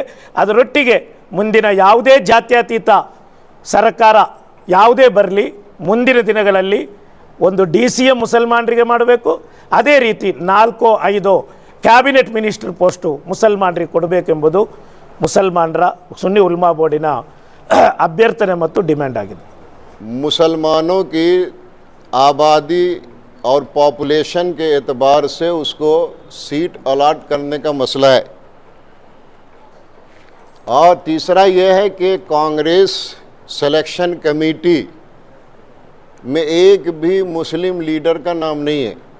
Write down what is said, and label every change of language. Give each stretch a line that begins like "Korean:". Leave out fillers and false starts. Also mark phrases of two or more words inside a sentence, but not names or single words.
Kannada: ಅದರೊಟ್ಟಿಗೆ ಮುಂದಿನ ಯಾವುದೇ ಜಾತ್ಯತೀತ ಸರ್ಕಾರ ಯಾವುದೇ ಬರಲಿ, ಮುಂದಿನ ದಿನಗಳಲ್ಲಿ ಒಂದು DCM ಮುಸಲ್ಮಾನರಿಗೆ ಮಾಡಬೇಕು, ಅದೇ ರೀತಿ 4-5
English: cabinet minister post
Kannada: ಮುಸಲ್ಮಾನರಿಗೆ ಕೊಡಬೇಕೆಂಬುದು ಮುಸಲ್ಮಾನರ ಸುನ್ನಿ ಉಲ್ಮಾ ಬೋರ್ಡಿನ ಅಭ್ಯರ್ಥನೆ ಮತ್ತು ಡಿಮ್ಯಾಂಡ್ ಆಗಿದೆ.
Hindi: मुसलमानों की आबादी और पॉपुलेशन के एतबार से उसको सीट अलॉट करने का मसला है। और तीसरा यह है कि कांग्रेस सिलेक्शन कमेटी में एक भी मुस्लिम लीडर का नाम नहीं है।